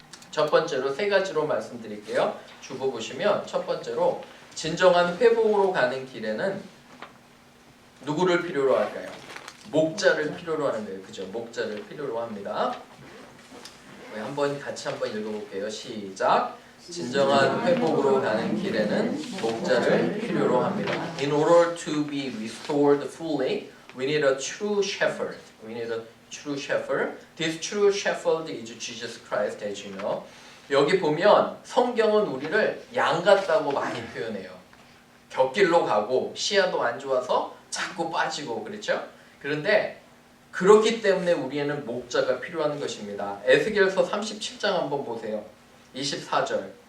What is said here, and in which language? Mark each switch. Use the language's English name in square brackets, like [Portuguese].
[Korean] 첫 번째로 세 가지로 말씀드릴게요. 주보 보시면 첫 번째로 진정한 회복으로 가는 길에는 누구를 필요로 할까요? 목자를 필요로 하는 거예요. 그죠? 목자를 필요로 합니다. 같이 한번 읽어볼게요. 시작. 진정한 회복으로 가는 길에는 목자를 필요로 합니다. [English] In order to be restored fully, we need a true shepherd. We need a true shepherd. This true shepherd is Jesus Christ, as you know. [Korean] 여기 보면 성경은 우리를 양 같다고 많이 표현해요. 곁길로 가고 시야도 안 좋아서 자꾸 빠지고 그렇죠? 그런데 그렇기 때문에 우리에는 목자가 필요한 것입니다. 에스겔서 37장 한번 보세요. 24절.